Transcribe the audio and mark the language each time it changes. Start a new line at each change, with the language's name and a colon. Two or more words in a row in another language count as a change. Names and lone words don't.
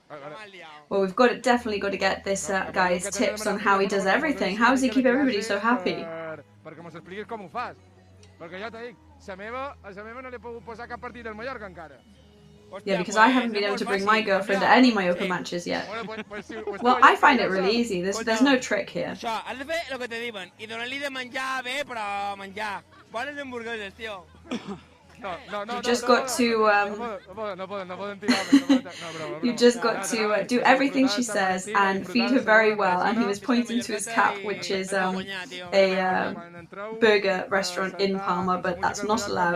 English: Well, we've definitely got to get this guy's tips on how he does everything. How does he keep everybody so happy?
Catalan: Perquè mos expliquis com ho fas. Perquè jo t'he dit, a la meva no li he pogut posar cap partit del Mallorca encara.
English: Yeah, because I haven't been able to bring my girlfriend to any Mallorca matches yet. Well, I find it really easy. There's no trick here.
Catalan: Això, has de fer el que te diuen i donar-li de menjar bé, però menjar. Bones hamburgueses, tio.
English: You've just got to you've just got to do everything she says and feed her very well. And he was pointing to his cap, which is a burger restaurant in Palma, but that's not allowed.